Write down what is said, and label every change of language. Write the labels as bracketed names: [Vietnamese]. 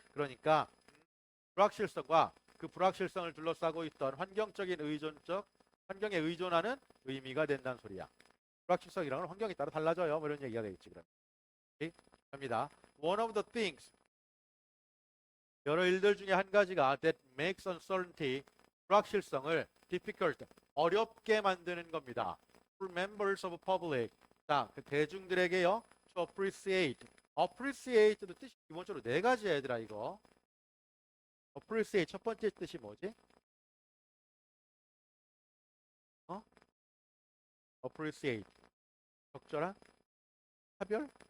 [Korean] 그러니까 불확실성과 그 불확실성을 둘러싸고 있던 환경적인 환경에 의존하는 의미가 된다는 소리야. 불확실성이란 건 환경에 따라 달라져요. 뭐 이런 얘기가 되겠지. 그럼. 오케이? 갑니다. [English] One of the things [Korean] 여러 일들 중에 한 가지가 [English] that makes uncertainty [Korean] 불확실성을 difficult 어렵게 만드는 겁니다. [English] For members of public [Korean] 자, 그 대중들에게요. to appreciate도 뜻이 기본적으로 네 가지야 얘들아 이거. appreciate 첫 번째 뜻이 뭐지? appreciate 적절한 차별?